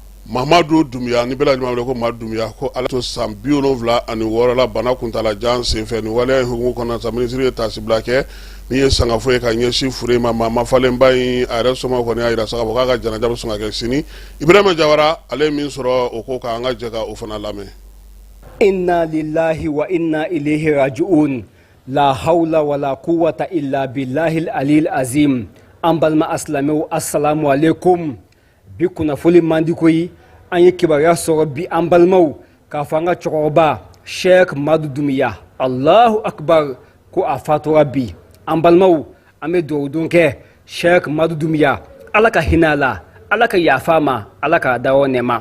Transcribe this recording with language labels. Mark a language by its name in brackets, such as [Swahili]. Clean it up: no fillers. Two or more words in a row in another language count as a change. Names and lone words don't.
[Bambara] Mamadu Dumbuya ni bɛɛ lajɛlen wele ko Mamadu Dumbuya ko ala to san 76 la bana kuntala jan senfɛ ni waleya in hukumu kɔnɔ sa minisiri ye taasibila kɛ min ye sangafo ye ka ɲɛsin fure ma maa mafalenba in a yɛrɛ sɔmɔ kɔni y'a jira sa k'a fɔ k'a ka janaja bɛ sɔn ka kɛ sini Ibrahima Jawara ale ye min sɔrɔ o ko k'an ka jɛ ka o fana lamɛn. [Arabic] إنا لله وإنا إليه راجعون. لا حول ولا قوة إلا بالله العلي العظيم. [Bambara] An balima asilamɛw [Arabic] السلام عليكم. [Bambara] Bi kunnafoni mandi koyi an ye kibaruya sɔrɔ bi an balimaw k'a fɔ an ka cɛkɔrɔba Sheikh Mamadu Dumbuya [Arabic] الله أكبر [Bambara] ko a fatura bi. An balimaw an bɛ dugawu don kɛ Sheikh Mamadu Dumbuya ala ka hinɛ a la, ala ka yafa a ma, ala ka dawɔ nɛɛma.